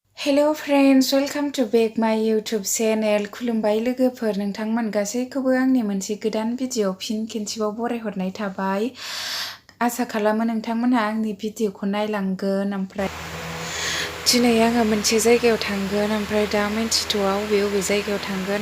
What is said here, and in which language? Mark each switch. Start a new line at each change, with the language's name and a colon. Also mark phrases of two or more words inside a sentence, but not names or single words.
English: Hello friends, welcome to back my YouTube channel.
Bodo: खुलुमबाय लोगोफोर, नोंथांमोन गासैखौबो आंनि मोनसे गोदान भिडिअ फिन खेनसेबाव बरायहरनाय थाबाय। आसा खालामो नोंथांमोनहा आंनि भिडिअखौ नायलांगोन। ओमफ्राय दिनै आङो मोनसे जायगायाव थांगोन, ओमफ्राय दा मिन्थिथ'आ बबे जायगायाव थांगोन।